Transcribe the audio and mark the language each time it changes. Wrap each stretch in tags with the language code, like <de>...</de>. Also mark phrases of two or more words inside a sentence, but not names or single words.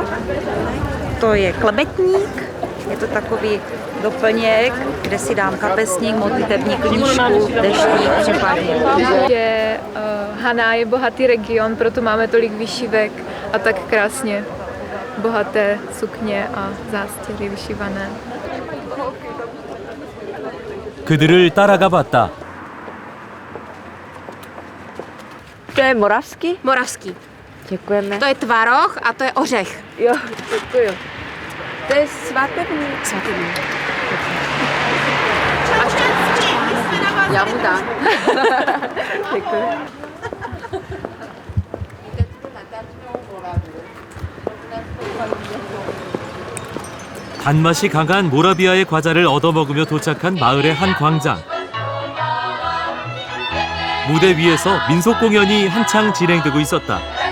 <cs>To je klebetník, je to takový doplněk, kde si dám kapesník, modlitební knížku, deštník případně. Haná je bohatý region, proto máme tolik vyšívek a tak krásně bohaté sukně a zástěry vyšívané.</cs> <ko>그들을 따라가 봤다.</ko> <cs>To je moravský? Moravský. Děkujeme. To je tvaroh a to je ořech. Jo, děkuju. To je svatební. Svatební. Já mu dám. Děkuji.</cs> <ko>단맛이 강한 모라비아의 과자를 얻어먹으며 도착한 마을의 한 광장. 무대 위에서 민속 공연이 한창 진행되고 있었다.</ko>